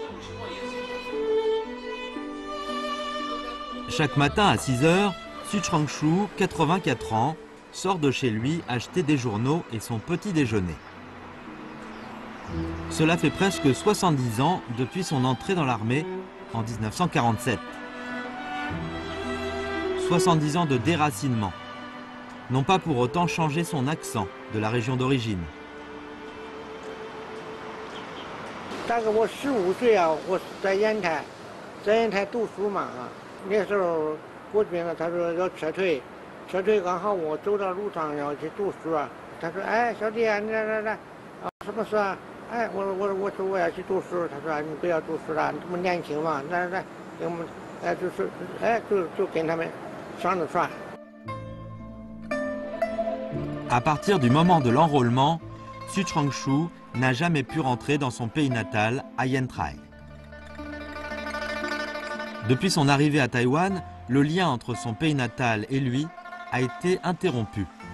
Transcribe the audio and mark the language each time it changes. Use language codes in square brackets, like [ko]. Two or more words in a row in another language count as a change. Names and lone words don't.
[fr] Chaque matin à 6 h, Su Changshu, 84 ans, sort de chez lui acheter des journaux et son petit déjeuner. Cela fait presque 70 ans depuis son entrée dans l'armée en 1947. 70 ans de déracinement n'ont pas pour autant changé son accent de la région d'origine. [zh] 大概我15岁啊，我在烟台读书嘛啊，那时候国军呢，他说要撤退，刚好我走到路上要去读书啊，他说哎小弟啊，你来啊什么事啊？哎我说我要去读书，他说你不要读书了，你这么年轻嘛，来给我们哎就是哎就跟他们上着船。 [fr] À partir du moment de l'enrôlement, Su Changshu n'a jamais pu rentrer dans son pays natal, à Yen Trai. Depuis son arrivée à Taïwan, le lien entre son pays natal et lui a été interrompu.